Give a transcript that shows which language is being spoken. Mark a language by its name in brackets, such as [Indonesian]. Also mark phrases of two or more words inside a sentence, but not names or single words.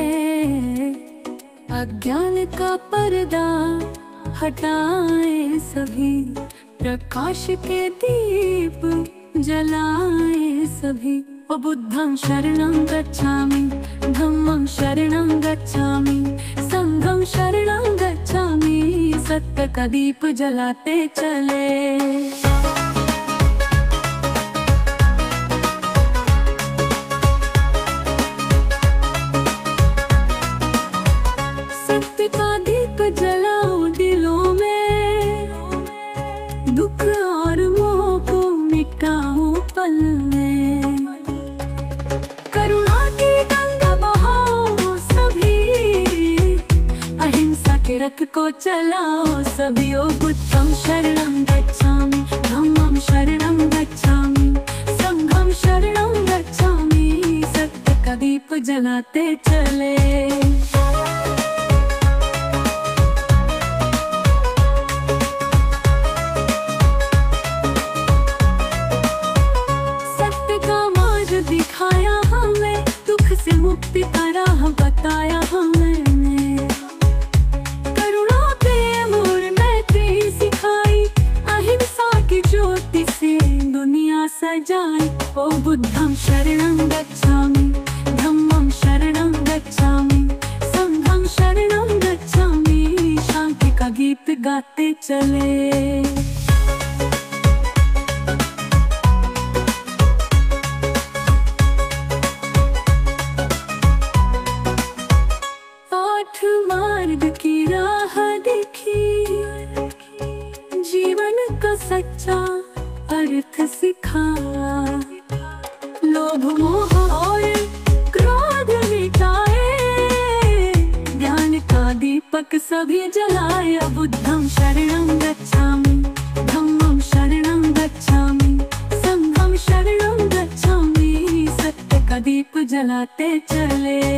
[Hindi] अज्ञान का पर्दा हटाए सभी, प्रकाश के दीप जलाए सभी। [Pali] ओ बुद्धं शरणं गच्छामि, धम्मं शरणं गच्छामि, संघं शरणं गच्छामि, [Hindi] सत्य का दीप जलाते चले। सत्य का दीप जलाओ दिलों में, दुख और मोह को मिटाओ पल में, करुणा की गंगा बहाओ सभी, अहिंसा के रथ को चलाओ सभी। [Pali] ओ बुद्धं शरणं गच्छामि, धम्मं शरणं गच्छामि, संघं शरणं गच्छामि, [Hindi] सत्य का दीप जलाते चले। दिखाया हमें, दुख से मुक्ति का राह बताया हमने, करुणा प्रेम और मैत्री सिखाई, अहिंसा की ज्योति से दुनिया सजाई। [Pali] ओ बुद्धं शरणं गच्छामि, धम्मं शरणं गच्छामि, संघं शरणं गच्छामि, [Hindi] शांति का गीत गाते चले। मार्ग की राह दिखी, जीवन का सच्चा अर्थ सिखा, लोभ मोह और क्रोध मिटाए, ज्ञान का दीपक सभी जलाए। [Pali] बुद्धं शरणं गच्छामि, धम्मं शरणं गच्छामि, संघं शरणं गच्छामि, [Hindi] सत्य का दीप जलाते चले।